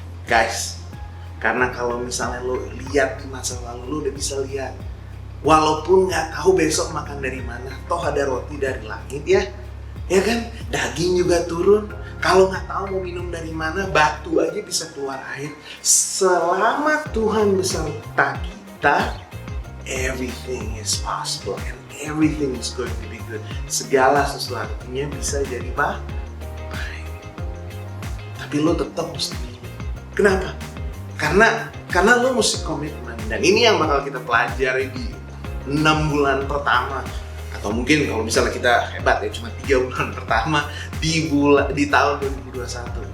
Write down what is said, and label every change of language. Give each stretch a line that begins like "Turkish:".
Indonesian: Guys, karena kalau misalnya lo lihat di masa lalu, lo udah bisa lihat, walaupun nggak tahu besok makan dari mana, toh ada roti dari langit ya kan? Daging juga turun. Kalau nggak tahu mau minum dari mana, batu aja bisa keluar air.
English: Selama Tuhan beserta kita, everything is possible and everything is going to be good.
Indonesian: Segala sesuatunya bisa jadi baik. Tapi lo tetap mesti. Kenapa? Karena lo mesti komitmen. Dan ini yang bakal kita pelajari di 6 bulan pertama. Atau mungkin kalau misalnya kita hebat ya, cuma 3 bulan pertama di tahun 2021.